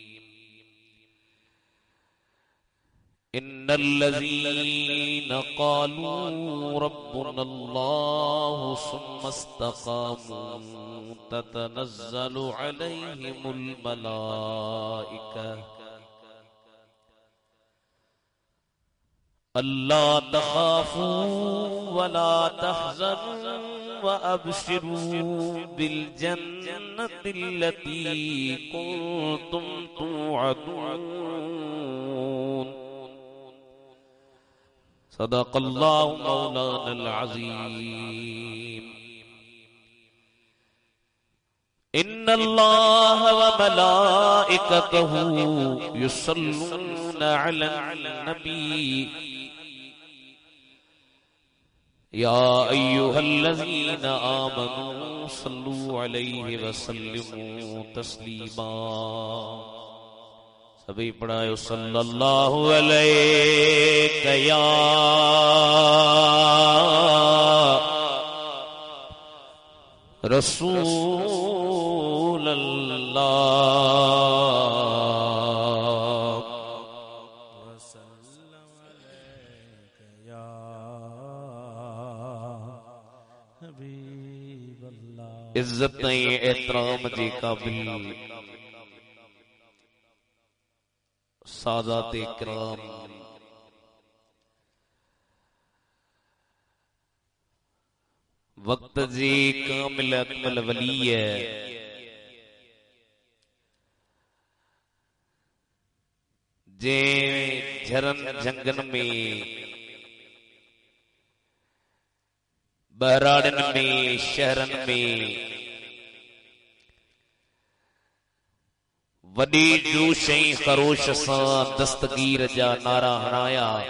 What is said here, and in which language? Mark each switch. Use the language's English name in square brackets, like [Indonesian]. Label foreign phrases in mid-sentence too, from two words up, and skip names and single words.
[Arabic] إن الذين قالوا ربنا الله ثم استقاموا تتنزل عليهم الملائكة ألا تخافوا ولا تحزنوا وأبشروا بالجنة التي كنتم توعدون صدق الله مولانا العظيم إن الله وملائكته يصلون على النبي يا أيها الذين آمنوا صلوا عليه وسلموا تسليما [Sindhi] सभी पढ़ायो [Arabic] صلى الله عليه يا رسول الله وسلم عليك يا حبيب الله [Sindhi] इज्जत नहीं एहतराम जी काबिल सादात इकराम वक्त जी कामिल अकमल वली है जे झरन जंगन में बहराड़न में शहरन में वडी जोश ऐं खरोश सां दस्तगीर जा नारा हणाया